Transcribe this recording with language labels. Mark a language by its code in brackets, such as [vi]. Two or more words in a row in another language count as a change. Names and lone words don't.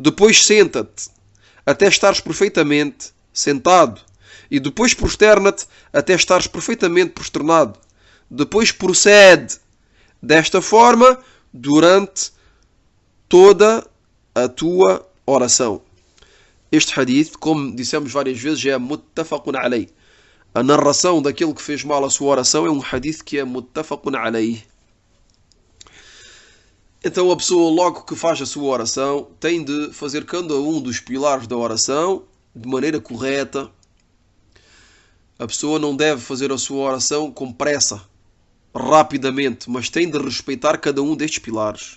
[pt] Depois senta-te até estares perfeitamente sentado. E depois prosterna-te até estares perfeitamente prosternado. Depois procede desta forma durante toda a tua oração. Este hadith, como dissemos várias vezes, é [ar] متفق عليه. [pt] A narração daquele que fez mal a sua oração é um hadith que é [ar] متفق عليه. [pt] Então a pessoa, logo que faz a sua oração, tem de fazer cada um dos pilares da oração de maneira correta. A pessoa não deve fazer a sua oração com pressa, rapidamente, mas tem de respeitar cada um destes pilares.